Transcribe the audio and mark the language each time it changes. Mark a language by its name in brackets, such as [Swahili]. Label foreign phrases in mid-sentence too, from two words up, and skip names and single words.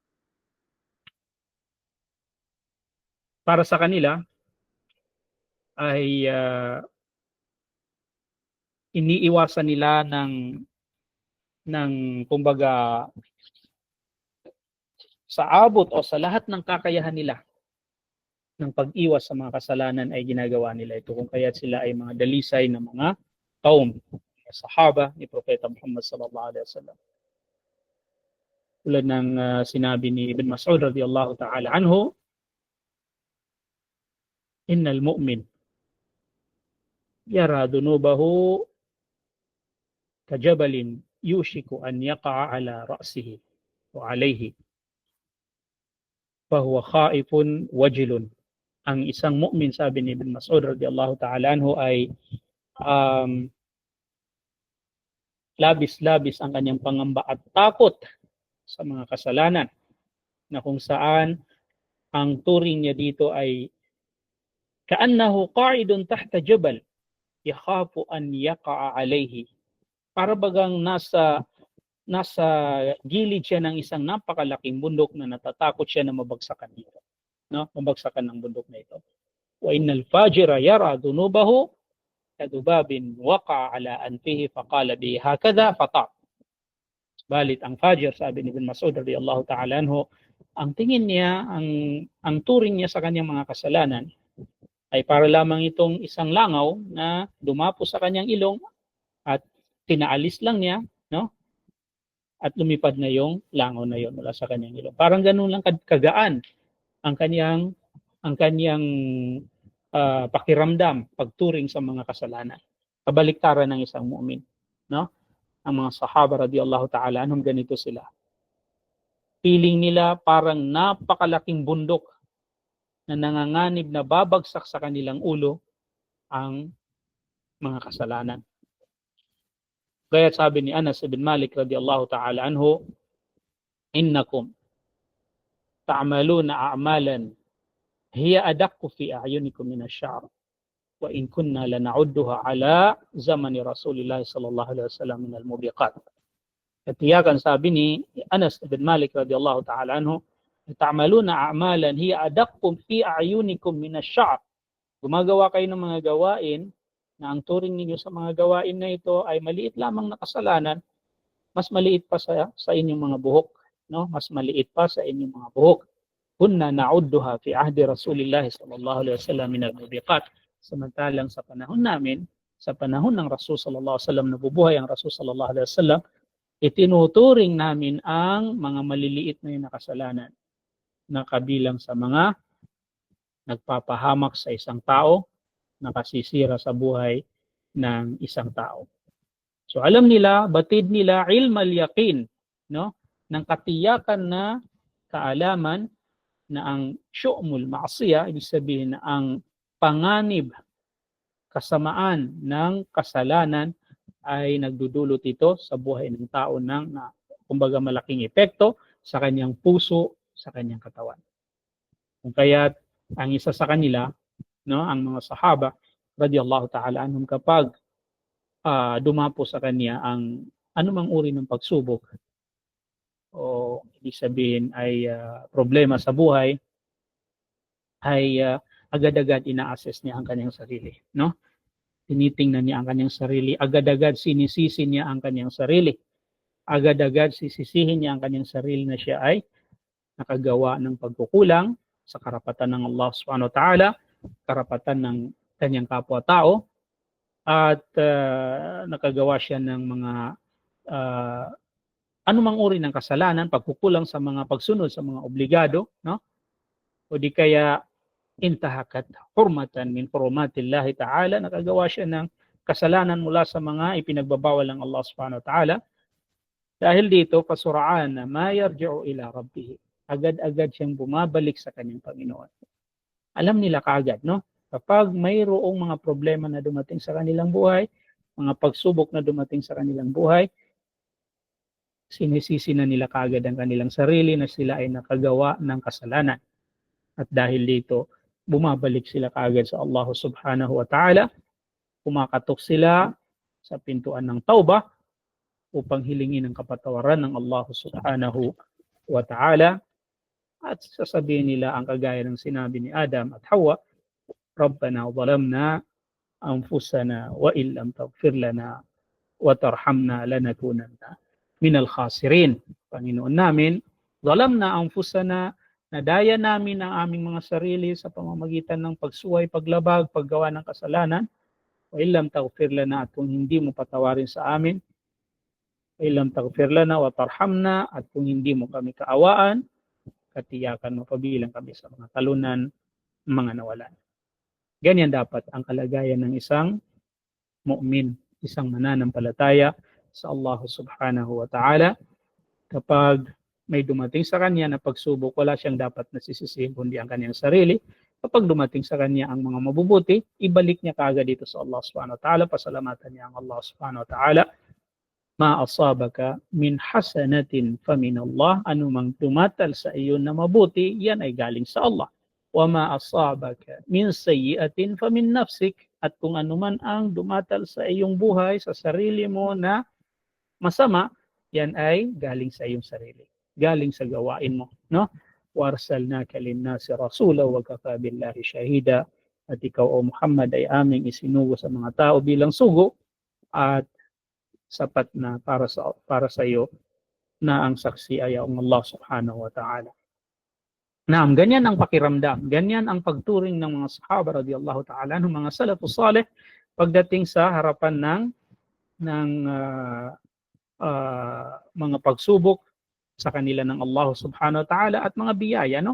[Filipino] Para sa kanila ay iniiwasan nila ng kumbaga sa abot o sa lahat ng kakayahan nila ng pag-iwas sa mga kasalanan ay ginagawa nila ito, kung kaya't sila ay mga dalisay na mga kaum. sahaba ni Propeta Muhammad [Arabic] صلى الله عليه وسلم. [Filipino] Tulad ng sinabi ni [Arabic] Ibn Mas'ud رضي الله تعالى عنه إن المؤمن يرى ذنوبه كجبل يوشك أن يقع على رأسه وعليه فهو خائف وجل. [Filipino] Ang isang mu'min, sabi ni Ibn Mas'ud [Arabic] رضي الله تعالى عنه, [Filipino] ay labis-labis ang kanyang pangamba at takot sa mga kasalanan, na kung saan ang turing niya dito ay [Arabic] كأنه قاعد تحت جبل يخاف أن يقع عليه. [Filipino] Para bagang nasa gilid siya ng isang napakalaking bundok na natatakot siya na mabagsakan dito. No? Mabagsakan ng bundok na ito. [Arabic] وإن الفاجر يرى ذنوبه كذباب وقع على أنفه فقال به هكذا فطار. [Filipino] Balit ang fajir, sabi ni Ibn Mas'ud [Arabic] رضي الله تعالى عنه, [Filipino] ang tingin niya, ang turing niya sa kanyang mga kasalanan ay para lamang itong isang langaw na dumapo sa kanyang ilong at tinaalis lang niya, no? At lumipad na yung langaw na yon mula sa kanyang ilong. Parang ganun lang kagaan ang kanyang pakiramdam pagturing sa mga kasalanan. Kabaliktaran ng isang mu'min, no? Ang mga sahaba [Arabic] رضي الله تعالى عنهم, [Filipino] ganito sila. Feeling nila parang napakalaking bundok na nanganganib na babagsak sa kanilang ulo ang mga kasalanan. Kaya sabi ni [Arabic] Anas ibn Malik رضي الله تعالى عنه إنكم تعملون أعمالا هي أدق في أعينكم من الشعر وإن كنا لنعدها على زمان رسول الله صلى الله عليه وسلم من الموبقات. [Filipino] Katiyakan, sabi ni [Arabic] Anas ibn Malik رضي الله تعالى عنه تعملون أعمالا هي أدق في أعينكم من الشعر. [Filipino] Gumagawa kayo ng mga gawain na ang turing ninyo sa mga gawain na ito ay maliit lamang na kasalanan, mas maliit pa sa inyong mga buhok, no? Mas maliit pa sa inyong mga buhok. [Arabic] كنا نعدها في عهد رسول الله صلى الله عليه وسلم من الموبقات. [Filipino] Samantalang sa panahon namin, sa panahon ng Rasul [Arabic] صلى الله عليه وسلم, [Filipino] nabubuhay ang Rasul [Arabic] صلى الله عليه وسلم, [Filipino] itinuturing namin ang mga maliliit na yung kasalanan na kabilang sa mga nagpapahamak sa isang tao, nakasisira sa buhay ng isang tao. So alam nila, batid nila [Arabic] علم اليقين, [Filipino] no? Ng katiyakan na kaalaman na ang [Arabic] شؤم المعصية, [Filipino] ibig sabihin na ang panganib, kasamaan ng kasalanan ay nagdudulot ito sa buhay ng tao ng kumbaga malaking epekto sa kanyang puso, sa kanyang katawan. Kung kaya't ang isa sa kanila, no, ang mga sahaba [Arabic] رضي الله تعالى عنهم, [Filipino] kapag dumapo sa kanya ang anumang uri ng pagsubok o ibig sabihin ay problema sa buhay, ay agad-agad ina-assess niya ang kanyang sarili, no? Tinitingnan niya ang kanyang sarili, agad-agad sinisisi niya ang kanyang sarili, agad-agad sisisihin niya ang kanyang sarili na siya ay nakagawa ng pagkukulang sa karapatan ng Allah [Arabic] سبحانه وتعالى, [Filipino] karapatan ng kanyang kapwa-tao, at nakagawa siya ng mga anumang uri ng kasalanan, pagkukulang sa mga pagsunod sa mga obligado, no? O di kaya [Arabic] انتهكت حرمة من حرمات الله تعالى, [Filipino] nakagawa siya ng kasalanan mula sa mga ipinagbabawal ng Allah [Arabic] سبحانه وتعالى. [Filipino] Dahil dito, pasuraan na [Arabic] ما يرجع إلى ربه, [Filipino] agad-agad siyang bumabalik sa kanyang Panginoon. Alam nila kaagad, no? Kapag mayroong mga problema na dumating sa kanilang buhay, mga pagsubok na dumating sa kanilang buhay, sinisisi na nila kaagad ang kanilang sarili na sila ay nakagawa ng kasalanan. At dahil dito, bumabalik sila kaagad sa Allah [Arabic] سبحانه وتعالى, [Filipino] kumakatok sila sa pintuan ng tauba upang hilingin ang kapatawaran ng Allah [Arabic] سبحانه وتعالى, [Filipino] at sasabihin nila ang kagaya ng sinabi ni Adam at Hawa, [Arabic] ربنا ظلمنا أنفسنا وإن لم تغفر لنا وترحمنا لنكونن من الخاسرين. [Filipino] Panginoon namin, [Arabic] ظلمنا أنفسنا, [Filipino] nadaya namin ang aming mga sarili sa pamamagitan ng pagsuway, paglabag, paggawa ng kasalanan, [Arabic] وإن لم تغفر لنا, [Filipino] at kung hindi mo patawarin sa amin, [Arabic] وإن لم تغفر لنا وترحمنا, [Filipino] at kung hindi mo kami kaawaan, katiyakan mo pabilang kami sa mga talunan, mga nawalan. Ganyan dapat ang kalagayan ng isang mu'min, isang mananampalataya sa Allah [Arabic] سبحانه وتعالى. [Filipino] Kapag may dumating sa kanya na pagsubok, wala siyang dapat nasisisihin kundi ang kanyang sarili. Kapag dumating sa kanya ang mga mabubuti, ibalik niya kaagad dito sa Allah [Arabic] سبحانه وتعالى, [Filipino] pasalamatan niya ang Allah [Arabic] سبحانه وتعالى. ما أصابك من حسنة فمن الله, [Filipino] anumang tumatal sa iyo na mabuti, yan ay galing sa Allah. [Arabic] وما أصابك من سيئة فمن نفسك, [Filipino] at kung anuman ang dumatal sa iyong buhay, sa sarili mo na masama, yan ay galing sa iyong sarili, galing sa gawain mo, no? [Arabic] وأرسلناك للناس رسولا وكفى بالله شهيدا, [Filipino] at ikaw o Muhammad ay aming isinugo sa mga tao bilang sugo, at sapat na para sa iyo na ang saksi ay ang Allah [Arabic] سبحانه وتعالى. [Filipino] Naam, ganyan ang pakiramdam, ganyan ang pagturing ng mga sahaba [Arabic] رضي الله تعالى, [Filipino] ng mga [Arabic] السلف الصالح [Filipino] pagdating sa harapan ng mga pagsubok sa kanila ng Allah [Arabic] سبحانه وتعالى [Filipino] at mga biyaya, no?